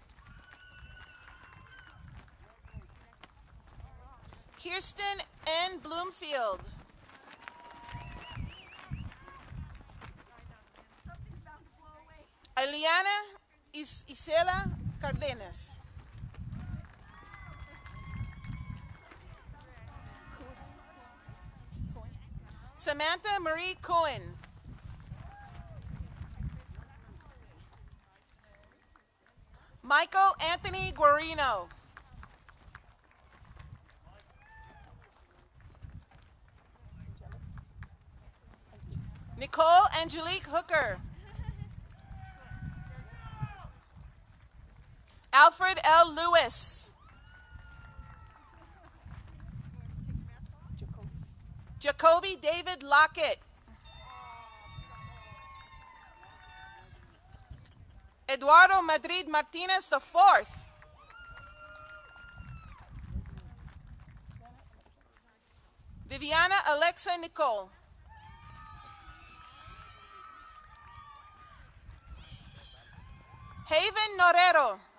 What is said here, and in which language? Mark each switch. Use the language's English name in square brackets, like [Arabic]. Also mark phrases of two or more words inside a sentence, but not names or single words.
[English] Kirsten N. Bloomfield. Eliana Isela Cardenas. Samantha Marie Cohen. Michael Anthony Guarino. Nicole Angelique Hooker. Alfred L. Lewis. Jacoby David Lockett. Eduardo Madrid Martinez IV. Viviana Alexa Nicole. Haven Norero.